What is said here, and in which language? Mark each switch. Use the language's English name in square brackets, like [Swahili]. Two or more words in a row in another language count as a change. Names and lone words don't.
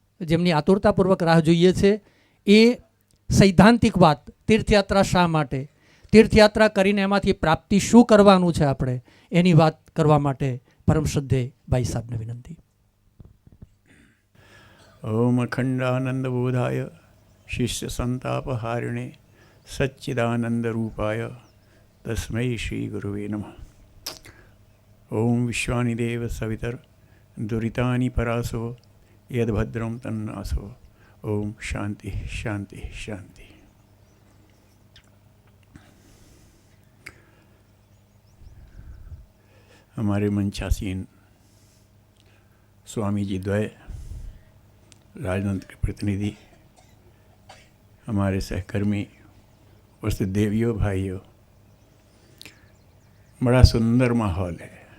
[Gujarati] જેમની આતુરતાપૂર્વક રાહ જોઈએ છે એ સૈદ્ધાંતિક વાત, તીર્થયાત્રા શા માટે, તીર્થયાત્રા કરીને એમાંથી પ્રાપ્તિ શું કરવાનું છે આપણે, એની વાત કરવા માટે પરમ શ્રદ્ધેય ભાઈ સાહેબને વિનંતી. [Sanskrit] ओम अखंडानंद बोधाय शिष्य संतापहारिणे सच्चिदानंद रूपाय तस्मै श्री गुरुवे नमः. ओम विश्वानि देव सवितर दुरितानि परासो यद्भद्रं तन्नासो. ओम शांति शांति शांति. [Hindi] हमारे मंचासीन स्वामी जी द्वय, राजनंद के प्रतिनिधि, हमारे सहकर्मी, उपस्थित देवियों भाइयों, बड़ा सुंदर माहौल है.